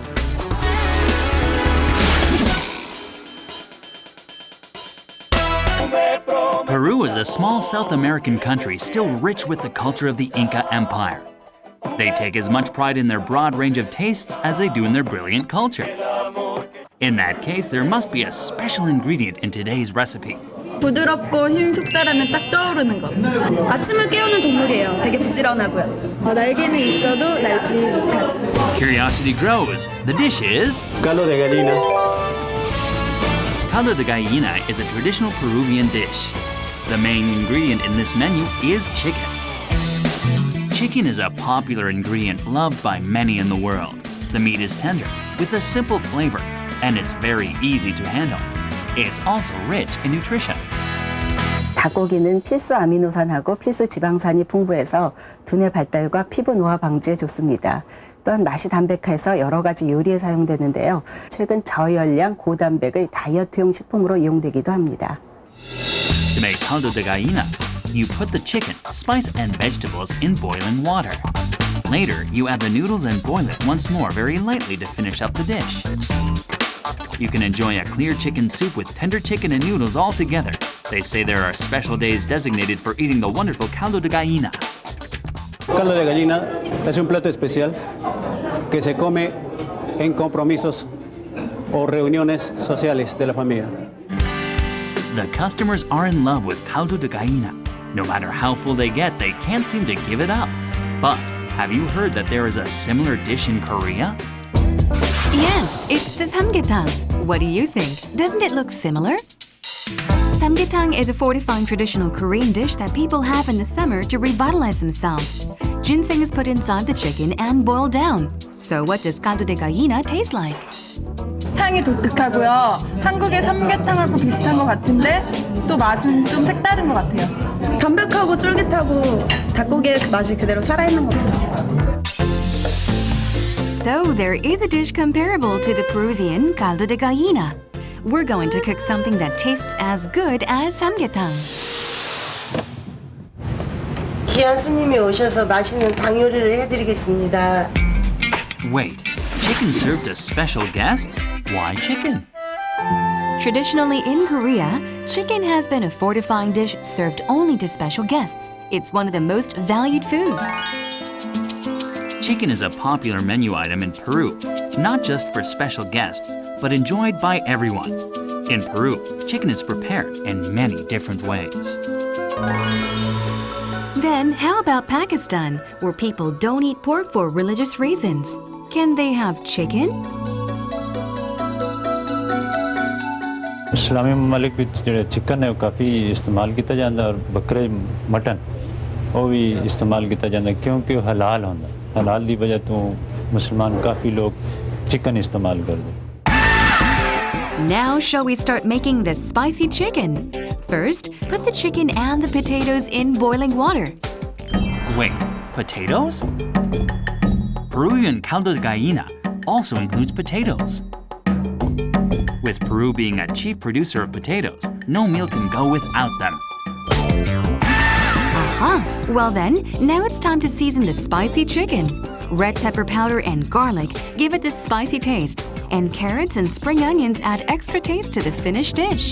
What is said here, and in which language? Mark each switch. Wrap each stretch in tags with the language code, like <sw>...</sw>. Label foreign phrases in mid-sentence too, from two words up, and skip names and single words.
<en>Peru is a small South American country still rich with the culture of the Inca Empire. They take as much pride in their broad range of tastes as they do in their brilliant culture. In that case, there must be a special ingredient in today's recipe.</en> <ko>부드럽고 흰 속살하면 딱 떠오르는 거. 아침을 깨우는 동물이에요. 되게 부지런하고요. 날개는 있어도 날지 못하죠.</ko> <en>Curiosity grows. The dish is Caldo de gallina. caldo de gallina is a traditional Peruvian dish. The main ingredient in this menu is chicken. Chicken is a popular ingredient loved by many in the world. The meat is tender, with a simple flavor, and it's very easy to handle. It's also rich in nutrition.</en> <ko>닭고기는 필수 아미노산하고 필수 지방산이 풍부해서 두뇌 발달과 피부 노화 방지에 좋습니다. 또한 맛이 담백해서 여러 가지 요리에 사용되는데요. 최근 저열량, 고단백의 다이어트용 식품으로 이용되기도 합니다.</ko> <en>To make caldo de gallina, you put the chicken, spice, and vegetables in boiling water. Later, you add the noodles and boil it once more very lightly to finish up the dish. You can enjoy a clear chicken soup with tender chicken and noodles all together. They say there are special days designated for eating the wonderful caldo de gallina.</en> <es>Caldo de gallina es un plato especial que se come en compromisos o reuniones sociales de la familia.</es> <en>The customers are in love with caldo de gallina. No matter how full they get, they can't seem to give it up. But have you heard that there is a similar dish in Korea? Yes, it's the samgyetang. What do you think? Doesn't it look similar? Samgyetang is a fortifying traditional Korean dish that people have in the summer to revitalize themselves. Ginseng is put inside the chicken and boiled down. So what does caldo de gallina taste like?</en> <ko>향이 독특하고요. 한국의 삼계탕하고 비슷한 것 같은데 또 맛은 좀 색다른 것 같아요. 담백하고 쫄깃하고 닭고기의 그 맛이 그대로 살아있는 것 같았어요.</ko> <en>So there is a dish comparable to the Peruvian caldo de gallina. We're going to cook something that tastes as good as samgyetang.</en> <ko>귀한 손님이 오셔서 맛있는 닭 요리를 해드리겠습니다.</ko> <en>Wait, chicken served to special guests? Why chicken? Traditionally in Korea, chicken has been a fortifying dish served only to special guests. It's one of the most valued foods. Chicken is a popular menu item in Peru, not just for special guests, but enjoyed by everyone. In Peru, chicken is prepared in many different ways. Then how about Pakistan, where people don't eat pork for religious reasons? Can they have chicken?</en> <pa>ਇਸਲਾਮੀ ਮਮਾਲਿਕ ਵਿੱਚ ਜਿਹੜੇ ਚਿਕਨ ਹੈ ਕਾਫੀ ਇਸਤੇਮਾਲ ਕੀਤਾ ਜਾਂਦਾ ਔਰ ਬੱਕਰੇ ਮਟਨ ਉਹ ਵੀ ਇਸਤੇਮਾਲ ਕੀਤਾ ਜਾਂਦਾ ਕਿਉਂਕਿ ਉਹ ਹਲਾਲ ਹੁੰਦਾ ਹਲਾਲ ਦੀ ਵਜ੍ਹਾ ਤੋਂ ਮੁਸਲਮਾਨ ਕਾਫੀ ਲੋਕ ਚਿਕਨ ਇਸਤੇਮਾਲ ਕਰਦੇ</pa> <en>Now shall we start making the spicy chicken? First, put the chicken and the potatoes in boiling water. Wait, potatoes? Peruvian caldo de gallina also includes potatoes. With Peru being a chief producer of potatoes, no meal can go without them. Aha! Well then, now it's time to season the spicy chicken. Red pepper powder and garlic give it this spicy taste, and carrots and spring onions add extra taste to the finished dish.</en>